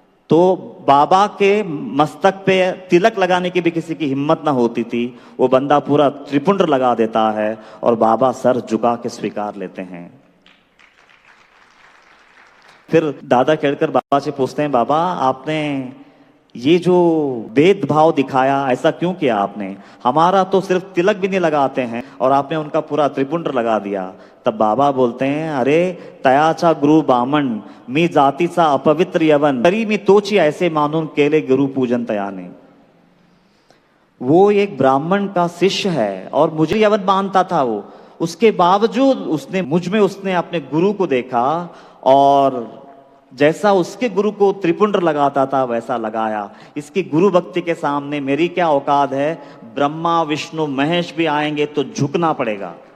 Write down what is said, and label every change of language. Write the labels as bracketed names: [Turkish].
[Hindi] तो बाबा के मस्तक पे तिलक लगाने की भी किसी की हिम्मत ना होती थी, वो बंदा पूरा त्रिपुंड लगा देता है और बाबा सर झुका के स्वीकार लेते हैं। फिर दादा केड़कर बाबा से पूछते हैं, बाबा आपने ये जो भेदभाव दिखाया, ऐसा क्यों किया आपने? हमारा तो सिर्फ तिलक भी नहीं लगाते हैं और आपने उनका पूरा त्रिपुंड लगा दिया। तब बाबा बोलते हैं, [Marathi] अरे तयाचा गुरु बामण मी जातीचा अपवित्र यवन, तरी मी तोची ऐसे मानून केले गुरु पूजन तयाने। [Hindi] वो एक ब्राह्मण का शिष्य है और मुझे यवन मानता था वो, उसके बावजूद उसने मुझ में उसने अपने गुरु को देखा और जैसा उसके गुरु को त्रिपुंड लगाता था वैसा लगाया। इसकी गुरु भक्ति के सामने मेरी क्या औकात है, ब्रह्मा विष्णु महेश भी आएंगे तो झुकना पड़ेगा।